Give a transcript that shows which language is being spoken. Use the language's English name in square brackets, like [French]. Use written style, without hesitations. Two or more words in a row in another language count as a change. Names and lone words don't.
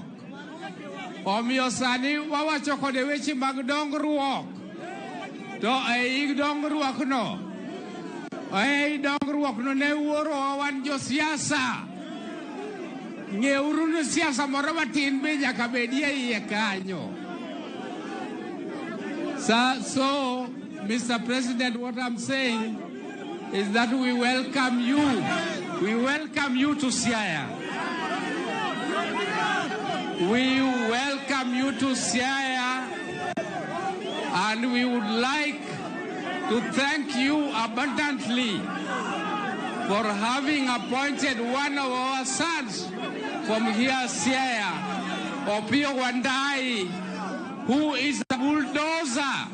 [Luo (Kenya and Tanzania)] Omiyo sani wawacho kode weche mag dongruok. To ei dongruok no ne wuoro wan jo siasa. Ng'euru ni siasa moro matin be nyaka bedie iye kanyo. [English] So, Mr. President, what I'm saying is that we welcome you. We welcome you to Siaya. We welcome you to Siaya, and we would like to thank you abundantly for having appointed one of our sons from here, Siaya, Opiyo Wandayi, who is a bulldozer.